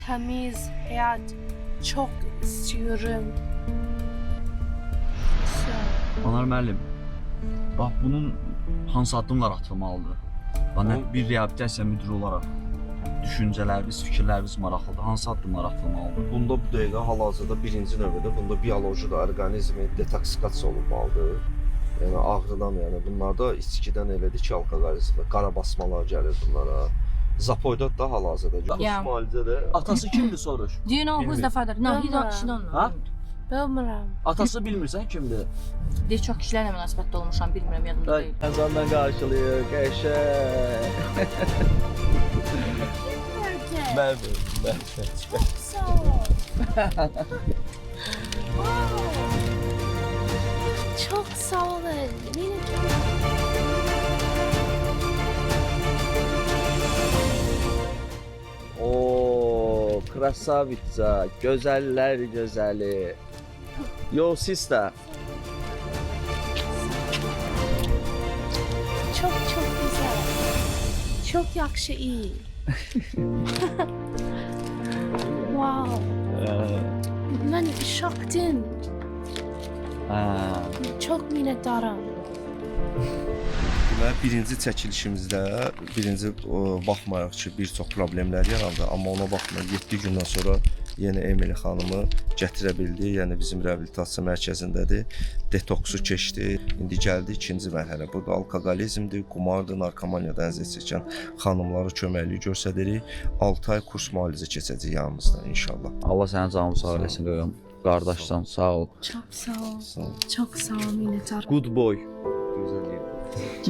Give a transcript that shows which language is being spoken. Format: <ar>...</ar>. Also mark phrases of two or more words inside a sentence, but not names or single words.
<tr>Temiz hayat çok istiyorum.</tr> <az>Anar müəllim, bax bunun hansı addımlar atılmalıdır? Bana bir reabilitasiya müdürü olaraq düşüncələriniz, fikirləriniz maraqlıdır. Hansı addımlar atılmalıdır? Bunda bu dəqiqə hal-hazırda birinci növbədə bunda bioloji da orqanizmi detoksikasiya olunmalıdır. Yəni ağrıdan, yəni bunlarda içkidən elədir ki, alkoqolizmi, qara basmalar gəlir bunlara. Zapoyda da hal-hazırda.</az> <en>Yeah.</en> <az>Müalicədə Atası kimdir soruş?</az> <en>Do you know who's the father? No, she don't know.</en> <az>Ha?</az> <tr>Bilmiyorum.</tr> <az>Atası bilmirsən kimdir? Deyir, çox kişilərlə münasibətdə olmuşam, bilmirəm, yadımda deyil. Əzandan qarşılayır, qəşəng. mən</az> <tr>Çok sağ ol. Çok sağ olun. Beni</tr> <az>Oo, krasavitsa, gözəller gözəli.</az> <en>Yo sister.</en> <tr>çok güzel. Çok yakşı iyi. Wow. Ben şoktım. Çok minnettarım.</tr> <az>deməli birinci çəkilişimizdə baxmayaraq ki, bir çox problemlər yarandı, amma ona baxmayaraq 7 gündən sonra yenə Emily xanımı gətirə bildi. Yəni bizim reabilitasiya mərkəzindədir. Detoksu keçdi. İndi gəldi ikinci mərhələ. Burada alkoqolizmdir, qumardır, narkomaniyadan əziyyət çəkən xanımlara köməklik göstəririk. 6 ay kurs müalicə keçəcək yanımızda inşallah. Allah sənin canını sağ eləsin qoyum. Qardaşsan sağ ol.</az> <tr>Çok sağ ol.</tr> <az>Sağ ol.</az> <tr>Çok sağ ol minnettarım.</tr> <en>Good boy.</en> <az>Gözəl</az>